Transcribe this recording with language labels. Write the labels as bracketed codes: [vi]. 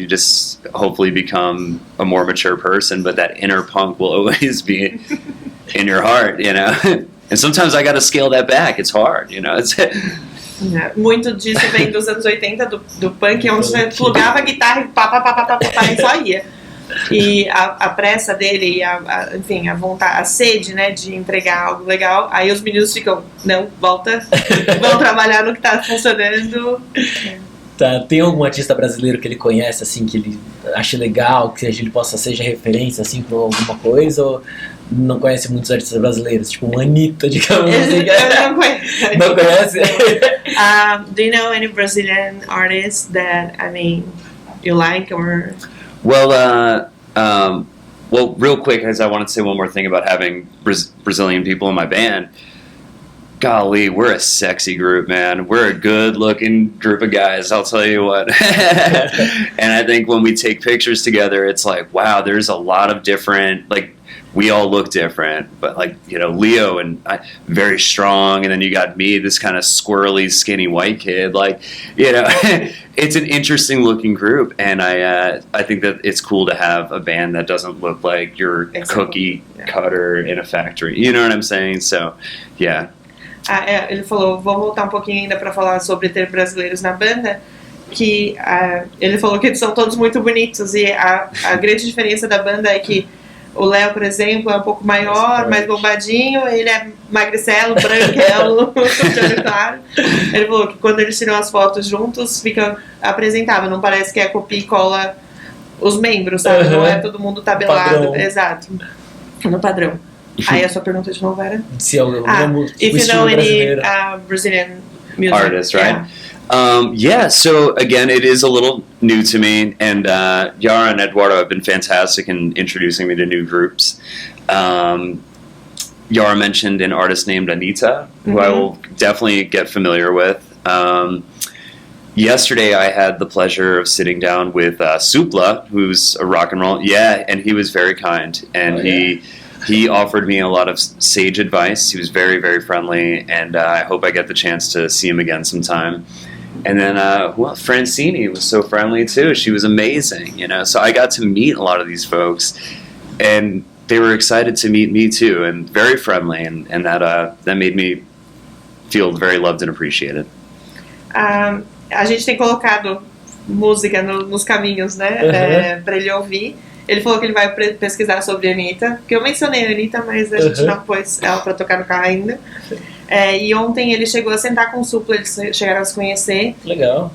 [en] You just hopefully become a more mature person, but that inner punk will always be in your heart, you know. And sometimes I got to scale that back. It's hard, you know. [pt] Muito disso vem dos anos 80 do punk, onde você plugava a guitarra e só ia. E a pressa dele e enfim, a vontade, a sede, né, de entregar algo legal. Aí os meninos ficam, não, volta, vão trabalhar no que tá funcionando. Tá, tem algum artista brasileiro que ele conhece, assim, que ele acha legal, que ele seja referência, assim, pra alguma coisa, ou não conhece muitos artistas brasileiros, tipo uma Anitta, digamos assim? Eu não conheço. Não conhece? [en] Do you know any Brazilian artists that, I mean, you like, or... Well, real quick, as I wanted to say one more thing about having Brazilian people in my band. Golly, we're a sexy group, man. We're a good-looking group of guys, I'll tell you what. And I think when we take pictures together, it's like, wow, there's a lot of different, like, we all look different, but like, you know, Leo and I, very strong, and then you got me, this kind of squirrely, skinny white kid. Like, you know, it's an interesting looking group, and I think that it's cool to have a band that doesn't look like your cookie cutter in a factory. You know what I'm saying? So, yeah. [pt] Ele falou, vou voltar um pouquinho ainda para falar sobre ter brasileiros na banda, que ele falou que eles são todos muito bonitos, e a grande diferença da banda é que o Léo, por exemplo, é um pouco maior, mais bombadinho, ele é magricelo, branquelo, de olho claro. Ele falou que quando eles tiram as fotos juntos, fica apresentável, não parece que é copia e cola os membros, sabe? Não é todo mundo tabelado. Padrão. Exato, no padrão. Aí a sua pergunta de novo era? Se é o [en] if you know any Brazilian music artists, right? Yeah, so again, it is a little new to me, and Yara and Eduardo have been fantastic in introducing me to new groups. Yara mentioned an artist named Anita, who I will definitely get familiar with. Yesterday, I had the pleasure of sitting down with Supla, who's a rock and roll, and he was very kind, and he offered me a lot of sage advice. He was very, very friendly, and I hope I get the chance to see him again sometime. And then, Francini was so friendly too. She was amazing, So I got to meet a lot of these folks, and they were excited to meet me too, and very friendly, and that made me feel very loved and appreciated. [pt] A gente tem colocado música nos caminhos, né, para ele ouvir. Ele falou que ele vai pesquisar sobre a Anitta, porque eu mencionei a Anitta, mas a gente não pôs ela para tocar no carro ainda. E ontem ele chegou a sentar com o Supla, eles chegaram a se conhecer. Legal.